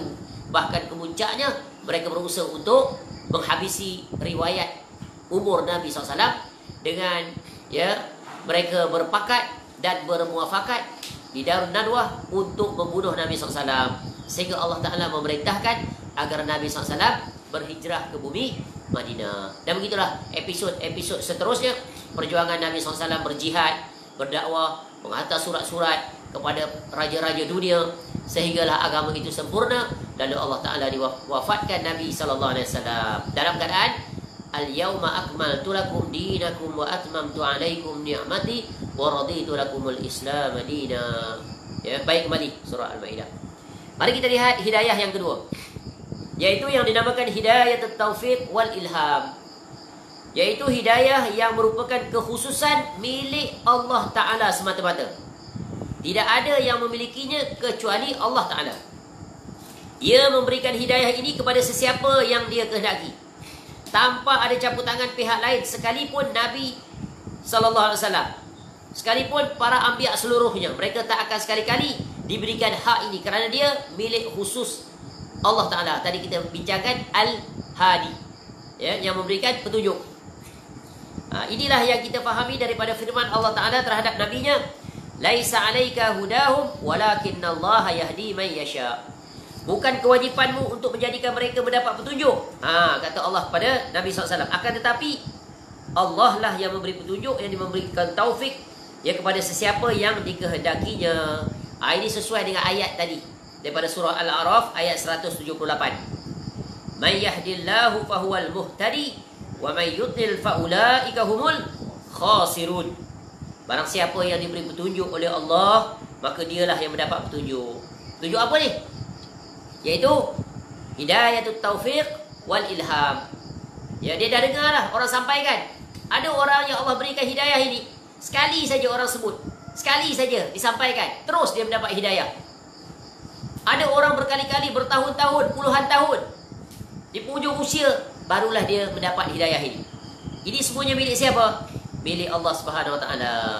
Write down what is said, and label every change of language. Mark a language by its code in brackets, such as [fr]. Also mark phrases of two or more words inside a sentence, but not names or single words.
[ms] Bahkan kemuncaknya mereka berusaha untuk menghabisi riwayat umur Nabi SAW dengan mereka berpakat dan bermuafakat di Darun Nadwah untuk membunuh Nabi SAW. Sehingga Allah Ta'ala memerintahkan agar Nabi SAW berhijrah ke bumi Madinah. Dan begitulah episod-episod seterusnya. Perjuangan Nabi SAW berjihad, berdakwah, menghantar surat-surat kepada raja-raja dunia, sehinggalah agama itu sempurna. Lalu Allah Ta'ala diwafatkan Nabi SAW dalam keadaan [ar] الْيَوْمَ أَكْمَلْتُ لَكُمْ دِينَكُمْ وَأَتْمَمْتُ عَلَيْكُمْ نِعْمَتِي وَرَضِيتُ لَكُمُ الْإِسْلَامَ دِينًا. [ms] Ya, baik, kembali surah Al-Maidah. Mari kita lihat hidayah yang kedua, yaitu yang dinamakan hidayah [ar] التَّوْفِيقِ وَالْإِلْهَامِ, [ms] yaitu hidayah yang merupakan kekhususan milik Allah Ta'ala semata-mata. Tidak ada yang memilikinya kecuali Allah Ta'ala. Ia memberikan hidayah ini kepada sesiapa yang dia kehendaki, tanpa ada campur tangan pihak lain, sekalipun Nabi SAW, sekalipun para anbiya seluruhnya. Mereka tak akan sekali-kali diberikan hak ini, kerana dia milik khusus Allah Ta'ala. Tadi kita bincangkan Al-Hadi, yang memberikan petunjuk. Inilah yang kita fahami daripada firman Allah Ta'ala terhadap nabinya, [ar] لَيْسَ عَلَيْكَ هُدَاهُمْ وَلَٰكِنَّ اللَّهَ يَهْدِي مَنْ يَشَاءُ. [ms] Bukan kewajipanmu untuk menjadikan mereka mendapat petunjuk, kata Allah kepada Nabi SAW. Akan tetapi Allah lah yang memberi petunjuk, yang memberikan taufik kepada sesiapa yang dikehendakinya. Ini sesuai dengan ayat tadi daripada surah Al-A'raf ayat 178. [ar] مَنْ يَهْدِ اللَّهُ فَهُوَ الْمُهْتَدِي وَمَنْ يُضْلِلْ فَأُولَٰئِكَ هُمُ الْخَاسِرُونَ. [ms] Barang siapa yang diberi petunjuk oleh Allah, maka dialah yang mendapat petunjuk. Petunjuk apa ni? [ar] Iaitu هِدَايَةُ التَّوْفِيقِ وَالْإِلْهَامِ. [ms] Dia dah dengar lah orang sampaikan. Ada orang yang Allah berikan hidayah ini, sekali saja orang sebut, sekali saja disampaikan, terus dia mendapat hidayah. Ada orang berkali-kali, bertahun-tahun, puluhan tahun, di penghujung usia barulah dia mendapat hidayah ini. Ini semuanya milik siapa? Milik Allah Subhanahu Wa Taala.